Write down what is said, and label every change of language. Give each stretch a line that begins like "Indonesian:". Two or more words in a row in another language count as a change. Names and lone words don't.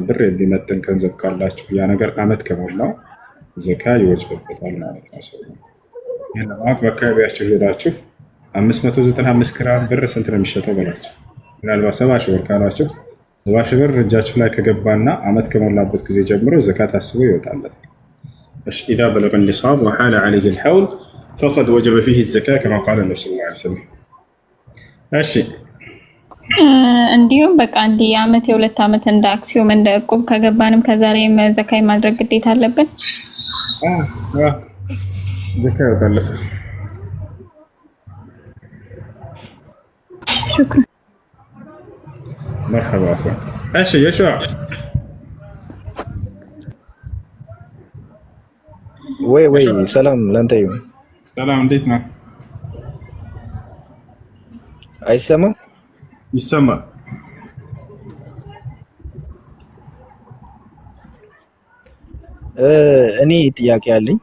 Amharic: ብር የሚመጥን ገንዘብ ካላችሁ ያ ነገር አመት ከሞላው ዘካ ይወጅብበታል ማለት ነው። ሰው ይህን ለማወቅ በአካባቢያችሁ ሄዳችሁ 595 ግራም ብር ስንት ነው የሚሸጠው በላቸው። ምናልባት 70 ሺህ ብር ካሏቸው 70 ሺህ ብር እጃችሁ ላይ ከገባና አመት ከሞላበት ጊዜ ጀምሮ ዘካ ታስቦ ይወጣለታል።
Arabic: إذا بلغ النصاب وحال عليه الحول فقد وجب فيه الزكاة كما قال النبي صلى الله عليه وسلم.
Amharic: እሺ እንዲሁም በቃ አንድ የአመት የሁለት አመት እንደ አክሲዮን እንደ እቁብ ከገባንም ከዛሬ ዘካ ማድረግ ግዴታ አለብን። ዘካ ይወጣለታል።
Arabic: شكرا مرحبا اخوان.
Amharic: እሺ የሹዓ ወይ ሰላም ላንተ ይሁን። ሰላም እንዴት ነህ? አይሰማም? ይሰማል። እኔ ጥያቄ አለኝ።